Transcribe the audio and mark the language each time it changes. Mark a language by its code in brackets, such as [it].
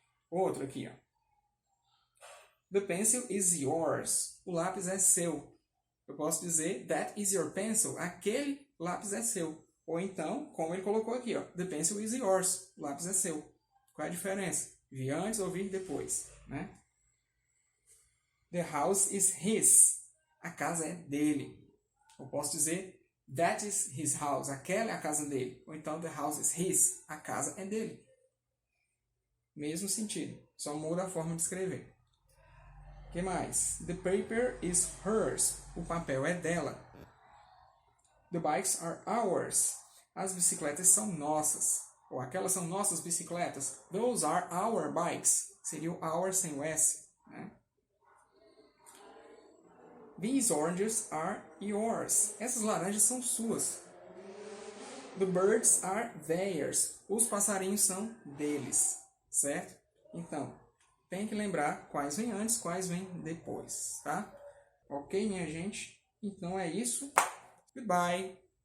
[pt] Outro aqui, ó. [en] The pencil is yours. [pt] O lápis é seu. Eu posso dizer, [en] that is your pencil. [pt] Aquele lápis é seu. Ou então, como ele colocou aqui, ó, [en] the pencil is yours. [pt] O lápis é seu. Qual é a diferença? Vir antes ou vir depois, né? [en] The house is his. [pt] A casa é dele. Eu posso dizer, [en] that is his house. [pt] Aquela é a casa dele. [en] Ou então, the house is his. [pt] A casa é dele. Mesmo sentido. Só muda a forma de escrever. O que mais? [en] The paper is hers. [pt] O papel é dela. [en] The bikes are ours. [pt] As bicicletas são nossas. Ou aquelas são nossas bicicletas. [en] Those are our bikes. [pt] Seria o our sem o S. Né? [en] These oranges are yours. [pt] Essas laranjas são suas. [en] The birds are theirs. [pt] Os passarinhos são deles. Certo? Então, tem que lembrar quais vêm antes, quais vêm depois. Tá? Ok, minha gente? Então é isso. Goodbye.